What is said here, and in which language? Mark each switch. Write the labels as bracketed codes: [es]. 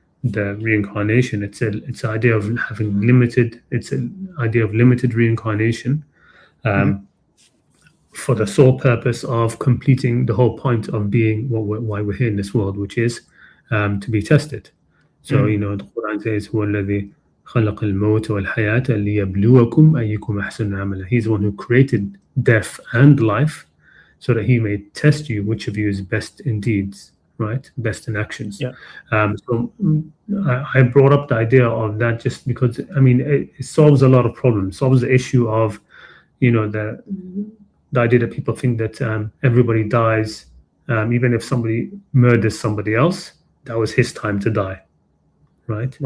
[en] the reincarnation. It's an idea of having limited. It's an idea of limited reincarnation. Mhm. For the sole purpose of completing the whole point of being why we're here in this world, which is to be tested. So, Mm. [ar] the Quran says, هو الذي خلق الموت والحياة ليبلوكم أيكم أحسن عملا. [en] He's the one who created death and life so that he may test you which of you is best in deeds, right? Best in actions. Yeah. I brought up the idea of that just because, it solves a lot of problems, solves the issue of, the idea that people think that everybody dies, even if somebody murders somebody else, that was his time to die, right?